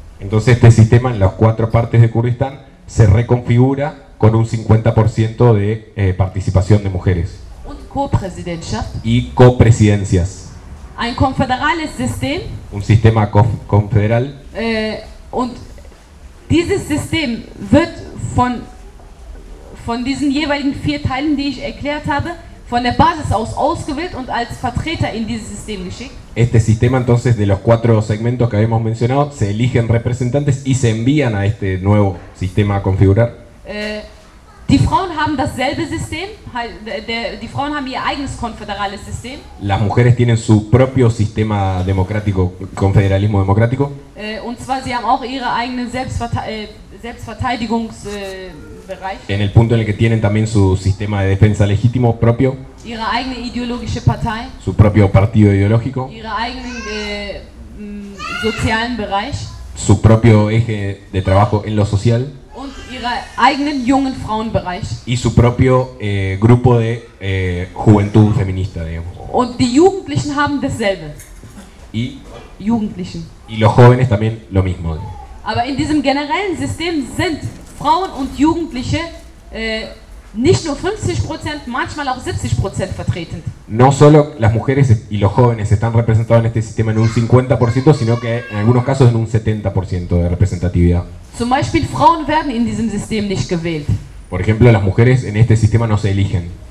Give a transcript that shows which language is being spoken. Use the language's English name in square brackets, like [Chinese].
[Spanish] Entonces este sistema en las cuatro partes de Kurdistan se reconfigura con un 50% de participación de mujeres. [German] Und Co-Präsidentschaft. [Spanish] Y Co-Presidencias. [German] Ein konföderales System. [Spanish] Un sistema konföderal. [German] Und dieses System wird von diesen jeweiligen vier Teilen, die ich erklärt habe, von der Basis aus ausgewählt und als Vertreter in dieses System geschickt. [Spanish] Este sistema entonces de los cuatro segmentos que habíamos mencionado se eligen representantes y se envían a este nuevo sistema a configurar. [German] Die Frauen haben dasselbe System, die Frauen haben ihr eigenes konföderales System. [Spanish] Las mujeres tienen su propio sistema democrático, confederalismo democrático. [German] Und zwar sie haben auch ihre eigene Selbstverteidigungsbereich. [Spanish] En el punto en el que tienen también su sistema de defensa legítimo propio. [German] Ihre eigene ideologische Partei. [Spanish] Su propio partido ideológico. [German] Ihre eigenen sozialen Bereich. [Spanish] Su propio eje de trabajo en lo social. [German] Und ihre eigenen jungen Frauenbereich. [Spanish] Y su propio grupo de juventud feminista, digamos. [German] Und die Jugendlichen haben dasselbe. [Spanish] Y [German] Jugendlichen. [Spanish] Y los jóvenes también lo mismo. [German] Aber in diesem generellen System sind Frauen und Jugendliche nicht nur 50%, manchmal auch 70% vertreten. [Spanish] No solo las mujeres y los jóvenes están representados en este sistema en un 50%, sino que en algunos casos en un 70% de representatividad. [German] Zum Beispiel Frauen werden in diesem System nicht gewählt. [Spanish] Por ejemplo, las mujeres en este sistema no se eligen.